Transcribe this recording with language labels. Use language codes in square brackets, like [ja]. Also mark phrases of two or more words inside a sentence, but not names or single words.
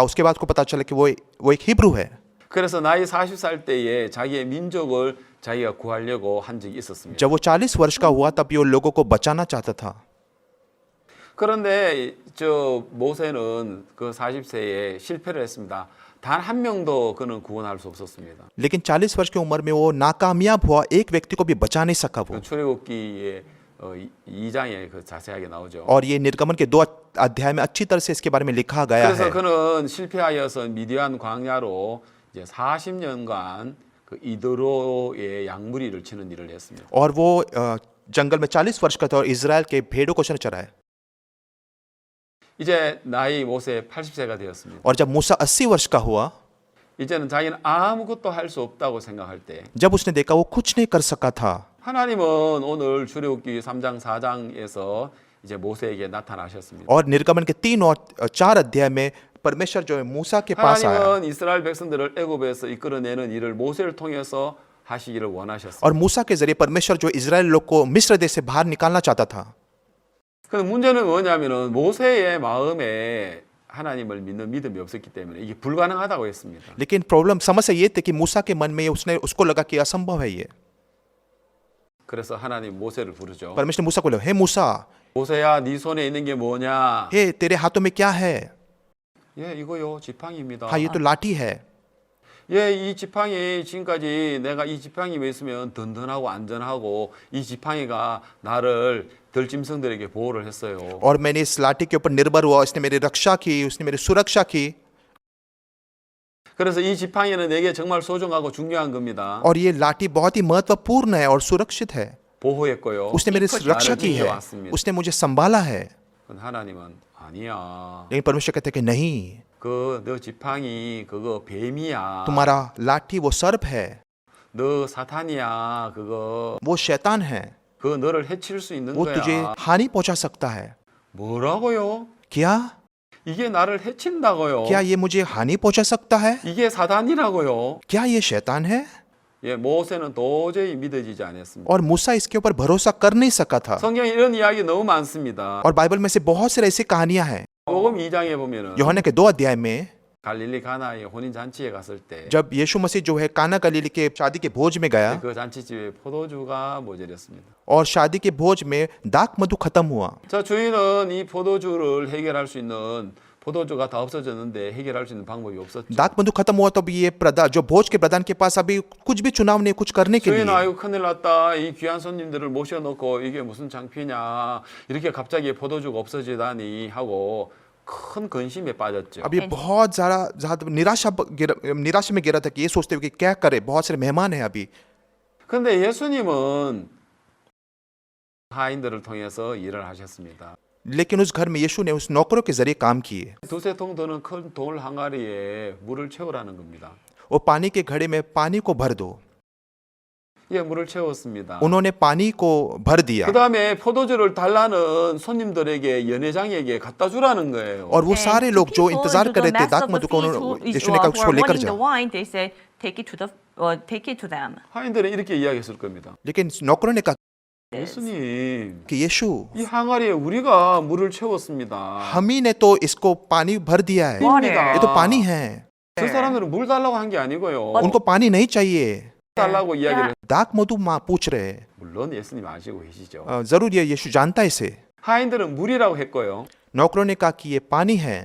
[hi] उसके बाद को पता चला कि वो एक हिब्रू है। [ko] 그래서 나이 40살 때에 자기의 민족을 자기가 구하려고 한 적이 있었습니다. [hi] जब वो 40 वर्ष का हुआ तब ये लोगों को बचाना चाहता था। [ko] 그런데 저 모세는 그 40세에 실패를 했습니다. 단 한 명도 그는 구원할 수 없었습니다. [hi] लेकिन 40 वर्ष की उम्र में वो नाकामयाब हुआ, एक व्यक्ति को भी बचा नहीं सका वो। [ko] 출애굽기의 2장에 그 자세하게 나오죠. [hi] और ये निर्गमन के 2 अध्याय में अच्छी तरह से इसके बारे में लिखा गया [ko] 그래서 [hi] है। [ko] 그는 실패하여서 미디안 광야로 이제 40년간 그 이드로의 양무리를 치는 일을 했습니다. [hi] और वो जंगल में 40 वर्ष का था और इजराइल के भेड़ों को उसने चराया। [ko] 이제 나이 모세 80세가 되었습니다. [hi] और जब मूसा 80 वर्ष का हुआ, [ko] 이제는 자기는 아무것도 할 수 없다고 생각할 때 [hi] जब उसने देखा वो कुछ नहीं कर सका था, [ko] 하나님은 오늘 출애굽기 3장 4장에서 이제 모세에게 나타나셨습니다. [hi] और निर्गमन के 3 और 4 अध्याय में परमेश्वर जो है मूसा के पास आया [ko] 하나님은 이스라엘 백성들을 애굽에서 이끌어내는 일을 모세를 통해서 하시기를 원하셨습니다. [hi] और मूसा के जरिए परमेश्वर जो इजराइल लोग को मिस्र देश से बाहर निकालना चाहता था। [ko] 근데 문제는 뭐냐면은 모세의 마음에 하나님을 믿는 믿음이 없었기 때문에 이게 불가능하다고 했습니다. [hi] लेकिन प्रॉब्लम समस्या ये थी कि मूसा के मन में ये उसने उसको लगा कि असंभव है ये। [ko] 그래서 하나님 모세를 부르죠. [hi] परमेश्वर ने मूसा को बोला, हे मूसा, [ko] 모세야, 네 손에 있는 게 뭐냐? [hi] हे तेरे हाथों में क्या है? [ko] 예, 이거요, 지팡이입니다. [hi] हाँ, ये तो लाठी है। [ko] 예, 이 지팡이 지금까지 내가 이 지팡이에 있으면 든든하고 안전하고 이 지팡이가 나를 들짐승들에게 보호를 했어요. [hi] और मैंने इस लाठी के ऊपर निर्भर हुआ, इसने मेरी रक्षा की, उसने मेरी सुरक्षा की। [ko] 그래서 이 지팡이는 내게 정말 소중하고 중요한 겁니다. [hi] और ये लाठी बहुत ही महत्वपूर्ण है और सुरक्षित है। [ko] 보호했고요. [hi] उसने मेरी रक्षा की है, [ko] 왔습니다. [hi] उसने मुझे संभाला है। [ko] 하나님은 아니야. [hi] लेकिन परमेश्वर कहते हैं कि नहीं, [ko] 너 지팡이 그거 뱀이야. [hi] तुम्हारा लाठी वो सर्प है, [ko] 너 사탄이야. 그거 [hi] वो शैतान है, [ko] 너를 해칠 수 있는 [hi] वो तुझे [ko] 거야. [hi] हानि पहुंचा सकता है। [ko] 뭐라고요? [hi] क्या [ko] 이게 나를 해친다고요? [hi] क्या ये मुझे हानि पहुंचा सकता है? [ko] 이게 사단이라고요? [hi] क्या ये शैतान है? [ko] 예, 모세는 도저히 믿어지지 않았습니다. [hi] और मूसा इसके ऊपर भरोसा कर नहीं सका था। [ko] 성경에 이런 이야기 너무 많습니다. [hi] और बाइबल में से बहुत सारी ऐसी कहानियां हैं। [ko] 요금 2장에 보면은 [hi] यूहन्ना के 2 अध्याय में [ko] 갈릴리 가나의 혼인 잔치에 갔을 때 그 [hi] जब यीशु मसीह जो है काना गलीली के शादी के भोज में गया [ko] 잔치집에 포도주가 모자랐습니다. [hi] और शादी के भोज में दाक मधु खत्म हुआ। [ko] 자, 주인은 이 포도주를 해결할 수 있는 포도주가 다 없어졌는데 해결할 수 있는 방법이 없었죠. [hi] दाक मधु खत्म हुआ तो अभी ये प्रधान जो भोज के प्रधान के पास अभी कुछ भी चुनाव नहीं, कुछ करने के [ko] 주인, [hi] लिए। [ko] 아이고 큰일 났다. 이 귀한 손님들을 모셔놓고 이게 무슨 창피냐. 이렇게 갑자기 포도주가 없어지다니 하고 큰 근심에 빠졌죠. [hi] अब ये बहुत ज्यादा निराशा में गिरा था कि ये सोचते हुए कि क्या करे, बहुत सारे मेहमान हैं अभी। [ko] 근데 예수님은 하인들을 통해서 일을 하셨습니다. [hi] लेकिन उस घर में यीशु ने उस नौकरों के जरिए काम किए। [ko] 두세 통 드는 큰 돌 항아리에 물을 채우라는 겁니다. [hi] वो पानी के घड़े में पानी को भर दो। [ko] 예, 물을 채웠습니다. [hi] उन्होंने पानी को भर दिया [ko] 그 다음에 포도주를 달라는 손님들에게 연회장에게 갖다 주라는 거예요. [hi] और वो And सारे to लोग जो people, इंतजार to कर the रहे थे master दाक of मधु the को [en] feast who [hi] यीशु ने कहा who उसको are लेकर [en] wanting the [hi] जाओ। [en] wine, they said, take it to them. [ko] 하인들은 이렇게 이야기했을 겁니다. [hi] लेकिन नौकरों ने कहा [ko] 예수님, [hi] कि यीशु [ko] 이 항아리에 우리가 물을 채웠습니다. [hi] हम ही ने तो इसको पानी भर दिया है, Water. ये तो पानी है, [ko] 그 사람들은 물 달라고 한 게 아니고요. [hi] उनको पानी नहीं चाहिए। [ko] 달라고 이야기를. [hi] दाक मधु माँ पूछ रहे हैं। [ko] 물론 예수님 아시고 계시죠. [hi] जरूर ये यीशु जानता है इसे। [ko] 하인들은 물이라고 했고요. [hi] नौकरों ने कहा कि ये पानी है,